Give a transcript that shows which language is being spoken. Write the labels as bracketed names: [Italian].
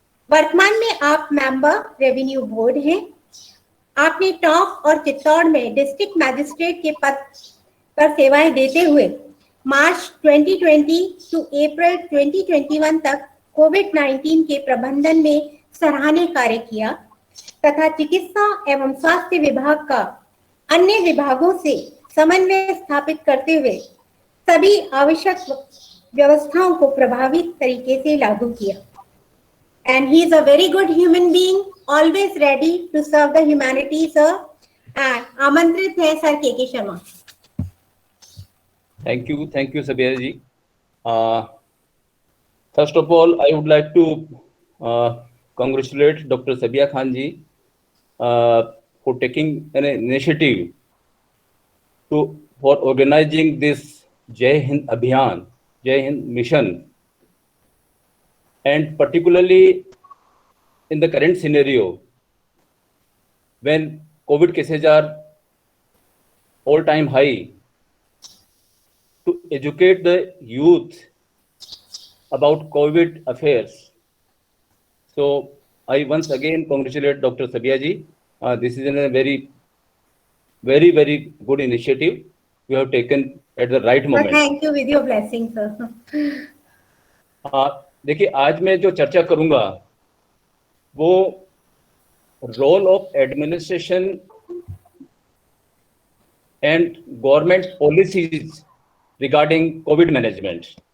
[Hindi] वर्तमान में आप मेंबर रेवेन्यू बोर्ड हैं। आपने टोंक और चित्तौड़ में डिस्ट्रिक्ट मैजिस्ट्रेट के पद पर सेवाएं देते हुए मार्च 2020 टू अप्रैल 2021 तक कोविड-19 के प्रबंधन में सराहनीय कार्य किया तथा चिकित्सा एवं स्वास्थ्य विभाग का अन्य विभागों से समन्वय स्थापित करते हुए सभी आवश्यक व्यवस्थाओं को प्रभावी तरीके से लागू किया। [English] And he is a very good human being, always ready to serve the humanity, sir. [Hindi] And आमंत्रित है सर के Sharma. [English] Thank you, Sabir ji. First of all, I would like to congratulate Dr. Sabia Khan ji for taking an initiative for organizing this Jai Hind Abhiyan, Jai Hind mission, and particularly in the current scenario when COVID cases are all-time high, to educate the youth about COVID affairs. So I once again congratulate Dr. Sabia ji. This is a very good initiative you have taken at the right moment. Thank you, with your blessing, sir. [Hindi] देखिए आज मैं जो चर्चा करूंगा वो [English] Role of administration and government policies regarding COVID management.